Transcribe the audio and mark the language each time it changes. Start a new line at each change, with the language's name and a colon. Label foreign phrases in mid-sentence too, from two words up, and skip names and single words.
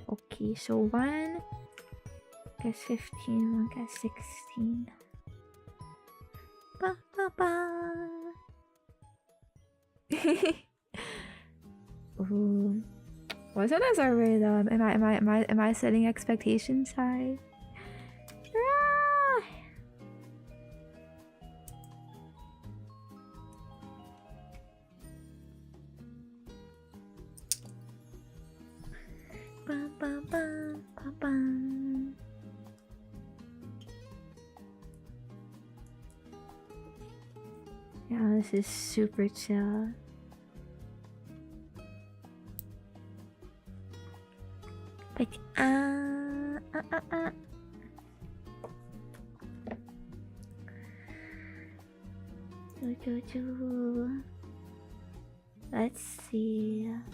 English: Okay, so 1 gets 15, 1 gets 16. Ba, ba, ba. Ooh. Wasn't as a rhythm? Am I setting expectations high? Ah! Ba, ba, ba, ba, ba. Yeah, this is super chill. But let's see.